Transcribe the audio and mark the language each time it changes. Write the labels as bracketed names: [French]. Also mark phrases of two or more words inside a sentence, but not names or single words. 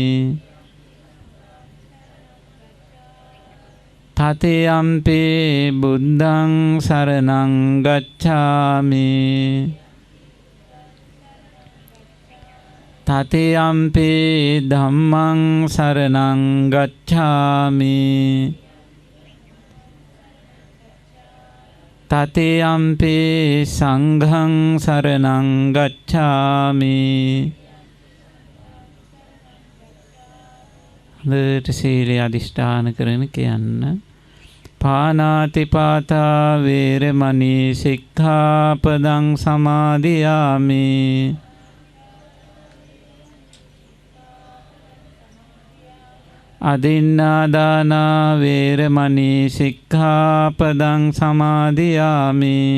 [Pali] တ තියම්පි බුද්ධං සරණං ගච්ඡාමි တ තියම්පි ධම්මං සරණං ගච්ඡාමි တ තියම්පි සංඝං සරණං ගච්ඡාමි. [Sinhala] ලට සීලය අධිෂ්ඨාන කරන කියන්න. [Pali] පානාතිපාතා වේරමණී සික්ඛාපදං සමාදියාමි. අදින්නාදානා වේරමණී සික්ඛාපදං සමාදියාමි.